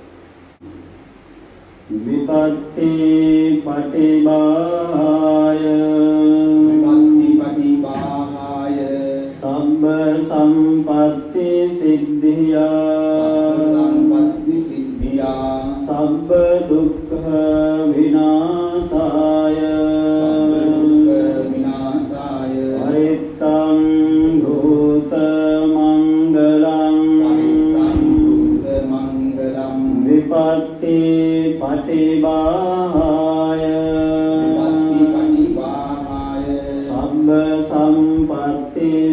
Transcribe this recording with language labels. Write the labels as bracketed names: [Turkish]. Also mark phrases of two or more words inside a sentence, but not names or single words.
[Pali] විපත්ති පටිභාය විපත්ති පටිභාය සම්බ සම්පත්ති සිද්ධියා සම්පත්ති සිද්ධියා සබ්බ දුක්ඛ විනාශාය සබ්බ දුක්ඛ විනාශාය පරිත්තං භූත මංගලං විපත්ති පටිභාය සම්බ සම්පත්ති